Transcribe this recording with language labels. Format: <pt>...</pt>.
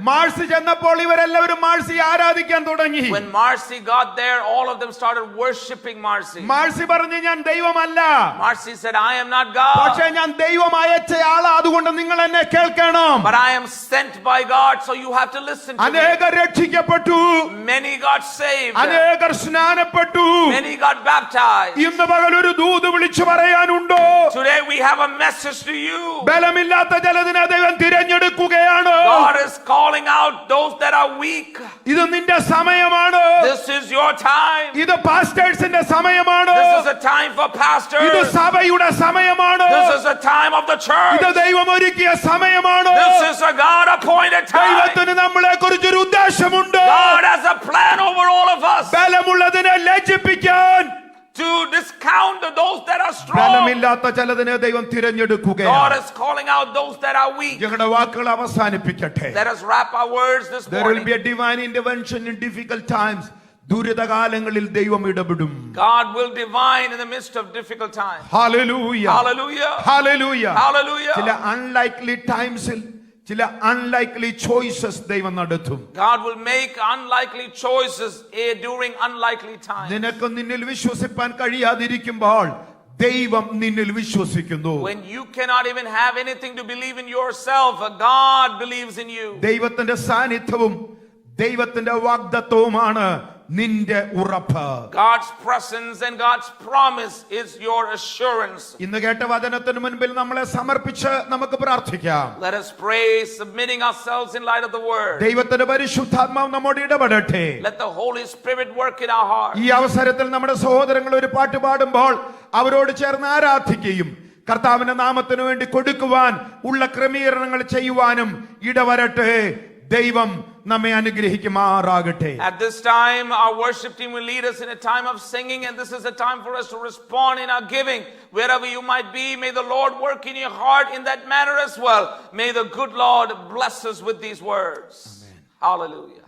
<ml>മാർസി ചെന്നപ്പോൾ ഇവരെല്ലാവരും മാർസിയെ ആരാധിക്കാൻ തുടങ്ങി.</ml> <en>When Marcy got there, all of them started worshiping Marcy.</en> <ml>Maxy പറഞ്ഞു, ഞാൻ ദൈവമല്ല.</ml> <en>Marcy said, I am not God.</en> <ml>പക്ഷേ ഞാൻ ദൈവം അയച്ചയാളാ, അതുകൊണ്ട് നിങ്ങൾ എന്നെ കേൾക്കണം.</ml> <en>But I am sent by God, so you have to listen to me.</en> <ml>അനേകർ രക്ഷിക്കപ്പെട്ടു.</ml> <en>Many got saved.</en> <ml>അനേകർ സ്നാനപ്പെട്ടു.</ml> <en>Many got baptized.</en> <ml>ഇന്ന് പകൽ ഒരു ദൂത് വിളിച്ചു പറയാനുണ്ടോ?</ml> <en>Today we have a message to you.</en> <ml>ബലമില്ലാത്ത ജനതയെ ദൈവം തിരഞ്ഞെടുക്കുകയാണ്.</ml> <en>God is calling out those that are weak.</en> <ml>ഇത് നിന്റെ സമയമാണ്.</ml> <en>This is your time.</en> <ml>ഇത് പാസ്റ്റേഴ്സിന്റെ സമയമാണ്.</ml> <en>This is a time for pastors.</en> <ml>ഇത് സഭയുടെ സമയമാണ്.</ml> <en>This is a time of the church.</en> <ml>ഇത് ദൈവം ഒരുക്കിയ സമയമാണ്.</ml> <en>This is a God appointed time.</en> <ml>ദൈവത്തിന് നമ്മളെ കുറിച്ചൊരു ഉദ്ദേശമുണ്ട്.</ml> <en>God has a plan over all of us.</en> <ml>ബലമുള്ളതിനെ ലജ്ജിപ്പിക്കാൻ,</ml> <en>to discourage found those that are strong.</en> <ml>ബലമില്ലാത്ത ചിലതിനെ ദൈവം</ml> <en>God</en> <ml>തിരഞ്ഞെടുക്കുകയാണ്.</ml> <en>is calling out those that are weak.</en> <ml>ഞങ്ങളുടെ വാക്കുകൾ അവസാനിപ്പിക്കട്ടെ.</ml> <en>Let us wrap our words this There will morning. be a divine intervention in difficult times.</en> <ml>ദുരിതകാലങ്ങളിൽ ദൈവം ഇടപെടും.</ml> <en>God will divine in the midst of difficult times. Hallelujah. Hallelujah. Hallelujah. Hallelujah.</en> <ml>ചില</ml> <en>unlikely times</en> <ml>ൽ ചില</ml> <en>unlikely choices</en> <ml>ദൈവം നടത്തും.</ml> <en>God will make unlikely choices during unlikely times.</en> <ml>നിനക്ക് നിന്നിൽ വിശ്വസിപ്പാൻ കഴിയാതിരിക്കുമ്പോൾ ദൈവം നിന്നിൽ വിശ്വസിക്കുന്നു.</ml> <en>When you cannot even have anything to believe in yourself, God believes in you.</en> <ml>ദൈവത്തിന്റെ സാന്നിധ്യവും ദൈവത്തിന്റെ വാഗ്ദത്തവുമാണ് നിന്റെ ഉറപ്പ്.</ml> <en>God's presence and God's promise is your assurance.</en> <ml>ഇന്ന് കേട്ട വചനത്തിന് മുൻപിൽ നമ്മളെ സമർപ്പിച്ച് നമുക്ക് പ്രാർത്ഥിക്കാം.</ml> <en>Let us pray, submitting ourselves in light of the word.</en> <ml>ദൈവത്തിന്റെ പരിശുദ്ധാത്മാവ് നമ്മോട് ഇടപെടട്ടെ.</ml> <en>Let the Holy Spirit work in our hearts.</en> <ml>ഈ അവസരത്തിൽ നമ്മുടെ സഹോദരങ്ങൾ ഒരു പാട്ട് പാടുമ്പോൾ അവരോട് ചേർന്ന് ആരാധിക്കുകയും കർത്താവിന്റെ നാമത്തിനു വേണ്ടി കൊടുക്കുവാൻ ഉള്ള ക്രമീകരണങ്ങൾ ചെയ്യുവാനും ഇടവരട്ടെ. ദൈവം നമ്മെ അനുഗ്രഹിക്കുമാറാകട്ടെ.</ml> <en>At this time, our worship team will lead us in a time of singing, and this is a time for us to respond in our giving. Wherever you might be, may the Lord work in your heart in that manner as well. May the good Lord bless us with these words. Amen. Hallelujah.</en>